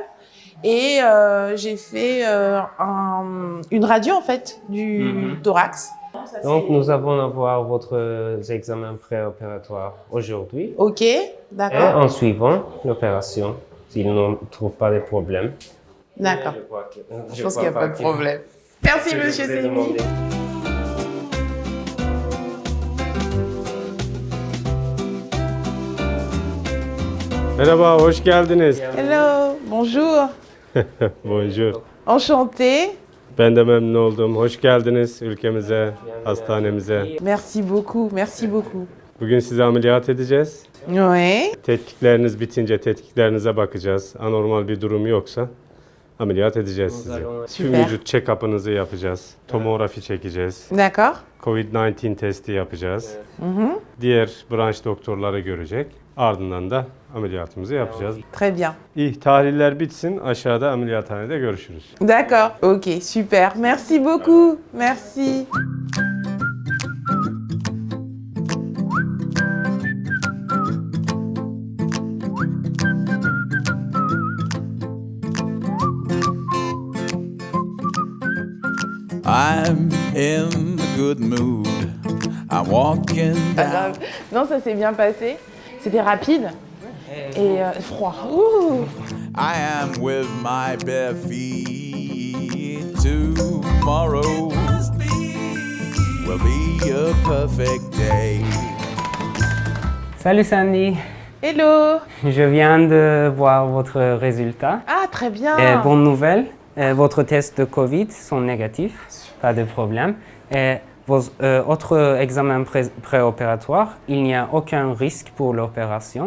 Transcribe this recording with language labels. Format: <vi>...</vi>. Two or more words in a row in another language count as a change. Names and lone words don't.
<fr>Et j'ai fait une radio, en fait, du thorax. Donc, nous allons avoir votre examen préopératoire aujourd'hui. OK, d'accord. Et en suivant l'opération, s'ils ne trouvent pas de problème. D'accord. Je pense qu'il n'y a pas de problème. Merci, monsieur Semi.</fr> <tr>Merhaba, hoş geldiniz.</tr> <fr>Hello, bonjour. Bonjour. Enchanté.</fr> <tr>Ben de memnun oldum. Hoş geldiniz ülkemize, hastanemize.</tr> <fr>Merci beaucoup, merci beaucoup.</fr> <tr>Bugün sizi ameliyat edeceğiz.</tr> <fr>Oui.</fr> <tr>Tetkikleriniz bitince tetkiklerinize bakacağız. Anormal bir durum yoksa ameliyat edeceğiz sizi. Tüm</tr> <fr>Süper.</fr> <tr>vücut check-up'ınızı yapacağız. Tomografi çekeceğiz.</tr> <fr>D'accord.</fr> <tr>Covid-19 testi yapacağız. Diğer branş doktorları görecek. Ardından da ameliyatımızı yapacağız.</tr> <fr>Très bien.</fr> <tr>İyi, tahliller bitsin. Aşağıda ameliyathanede görüşürüz.</tr> <fr>D'accord. OK, super. Merci beaucoup. Merci.</fr> <en>I'm in a good mood. I'm walking</en> <fr>Pas</fr> <en>down.</en> <fr>grave. Non, ça s'est bien passé. C'était rapide et froid. Ouh.</fr> <en>I am with my bare feet. Tomorrow will be a perfect day.</en> <fr>Salut Sandy. Hello. Je viens de voir votre résultat. Ah, très bien. Et bonne nouvelle, votre test de Covid sont négatifs, pas de problème. Et vos autres examens préopératoires, il n'y a aucun risque pour l'opération.</fr>